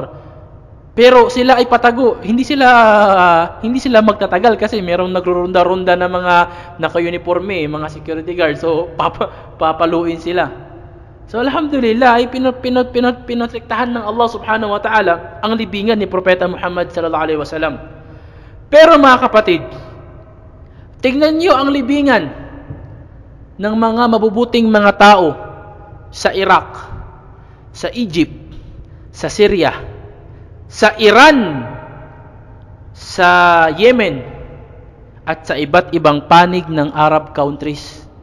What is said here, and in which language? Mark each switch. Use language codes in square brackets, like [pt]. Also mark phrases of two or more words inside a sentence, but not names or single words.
[tl] Pero sila ay patago, hindi sila magtatagal kasi merong nagro-ronda-ronda na mga naka-uniforme, mga [en] security guard. [tl] So papaluin sila. So alhamdulillah ay pinotektahan ng Allah [ar] سبحانه وتعالى [tl] ang libingan ni Propeta Muhammad [ar] صلى الله عليه وسلم. [tl] Pero mga kapatid, tingnan niyo ang libingan ng mga mabubuting mga tao sa Iraq, sa Egypt, sa Syria, sa Iran, sa Yemen, at sa iba't ibang panig ng [en] Arab countries.